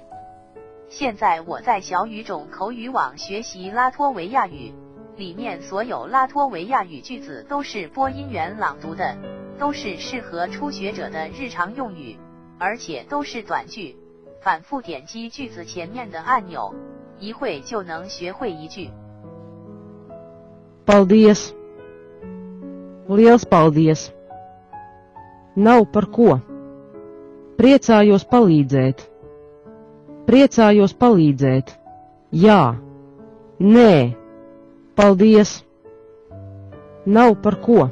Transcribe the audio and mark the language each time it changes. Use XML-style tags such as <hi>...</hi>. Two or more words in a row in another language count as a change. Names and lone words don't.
<zh>现在我在小语种口语网学习拉脱维亚语，里面所有拉脱维亚语句子都是播音员朗读的，都是适合初学者的日常用语，而且都是短句，反复点击句子前面的按钮，一会就能学会一句。</zh> <lv>Paldies! Liels paldies! Nav par ko. Priecājos palīdzēt. Priecājos palīdzēt. Jā. Nē. Paldies. Nav par ko.</lv>